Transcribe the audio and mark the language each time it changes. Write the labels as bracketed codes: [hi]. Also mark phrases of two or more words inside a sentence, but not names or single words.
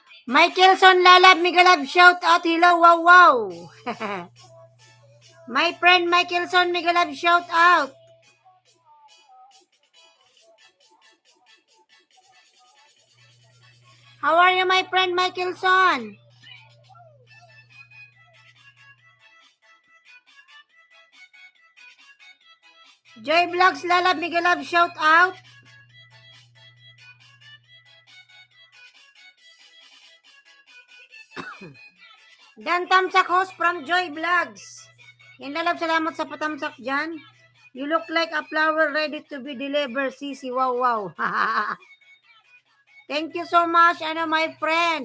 [en] Michaelson Lalab, mega love shout out. Hello, wow, wow. My friend Michaelson, mega love shout out. How are you, my friend Michaelson? Joy Vlogs Lalab, mega love shout out. Dan Tamsak host from Joy Vlogs. [tl] Yan lalab, salamat sa patamsak dyan. [en] You look like a flower ready to be delivered, Sisi. Wow, wow. Thank you so much, my friend.